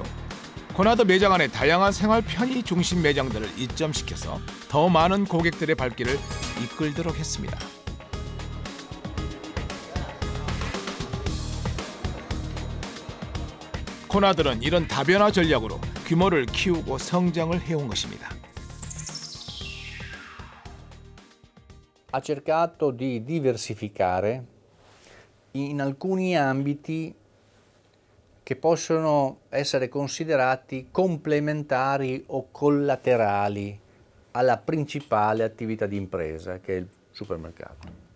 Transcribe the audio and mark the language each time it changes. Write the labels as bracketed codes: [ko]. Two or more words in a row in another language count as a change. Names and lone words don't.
[ko] 코나드 매장 안에 다양한 생활 편의 중심 매장들을 입점시켜서 더 많은 고객들의 발길을 이끌도록 했습니다. 코나드는 이런 다변화 전략으로 규모를 키우고 성장을 해온 것입니다. [it] Ha cercato di diversificare in alcuni ambiti che possono essere considerati complementari o collaterali alla principale attività di impresa, che è il supermercato.